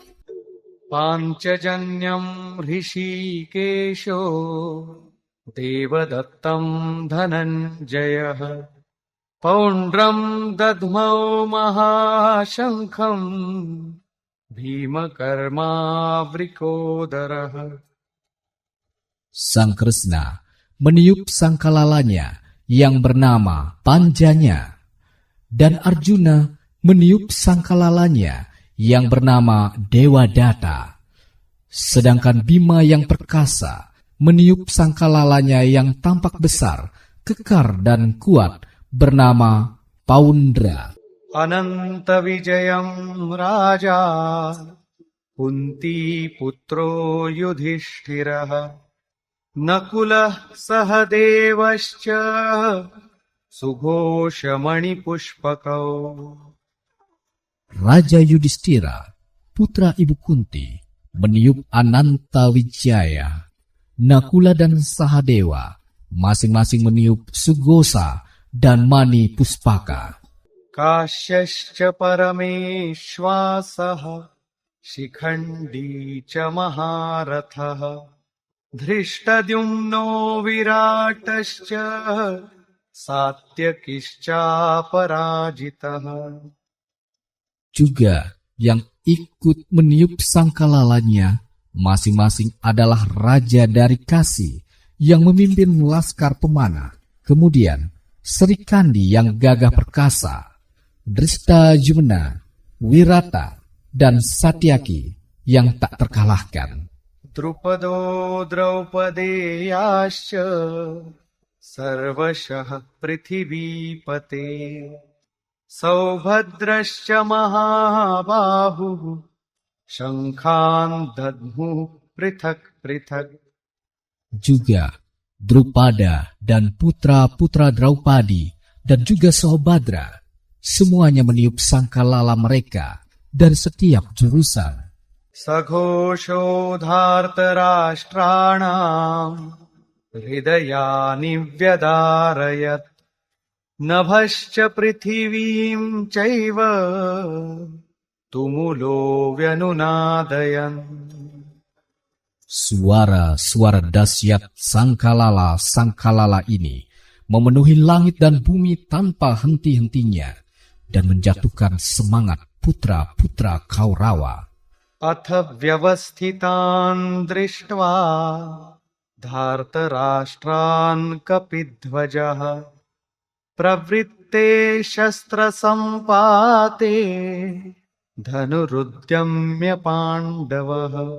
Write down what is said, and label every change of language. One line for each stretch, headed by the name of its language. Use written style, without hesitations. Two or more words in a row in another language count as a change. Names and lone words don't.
Sanskrit: पाञ्चजन्यम् ऋषिकेशो देवदत्तम् धनञ्जयः पौण्ड्रम् दध्मौ महाशङ्खम् भीमकर्मावृकोदरः.
Indonesian: Sang Kresna meniup sangkalalanya yang bernama Panjanya, dan Arjuna meniup sangkalalanya yang bernama Dewadatta. Sedangkan Bima yang perkasa meniup sangkalalanya yang tampak besar, kekar dan kuat bernama Paundra.
Sanskrit: अनन्त विजयं राजा कुन्ती पुत्रो युधिष्ठिरः नकुलः सहदेवश्च सुघोषमणि पुष्पकौ.
Indonesian: Raja Yudhistira, putra Ibu Kunti, meniup Ananta Wijaya. Nakula dan Sahadewa masing-masing meniup Sughosa dan Mani Puspaka.
Sanskrit: काश्यश्च परमेष्वासः शिखण्डी च महारथः धृष्टद्युम्नो विराटश्च सात्यकिश्चापराजितः.
Indonesian: Juga yang ikut meniup sangkalalanya masing-masing adalah raja dari Kasi yang memimpin laskar pemanah. Kemudian Serikandi yang gagah perkasa, Dristajumna, Wirata, dan Satyaki yang tak terkalahkan.
Sanskrit: द्रुपदो द्रौपदेयाश्च सर्वशः पृथिवीपते सौभद्रश्च महाबाहुः शङ्खान् दद्मुः पृथक् पृथक्.
Indonesian: Juga Drupada dan putra-putra Draupadi dan juga Sohbadra, semuanya meniup sangkalala mereka dari setiap jurusan.
Sanskrit: सघोषोधार्तराष्ट्राणाम् हृदयानि व्यदारयत् नभश्च पृथिवीं चैव तुमुलो व्यनुनादयन्.
Indonesian: Suara-suara dahsyat sangkalala ini memenuhi langit dan bumi tanpa henti-hentinya dan menjatuhkan semangat putra-putra Kaurawa.
Sanskrit: अथ व्यवस्थितान् दृष्ट्वा धार्तराष्ट्रान् कपिध्वजः प्रवृत्ते शस्त्रसम्पाते धनुरुद्यम्य पाण्डवः.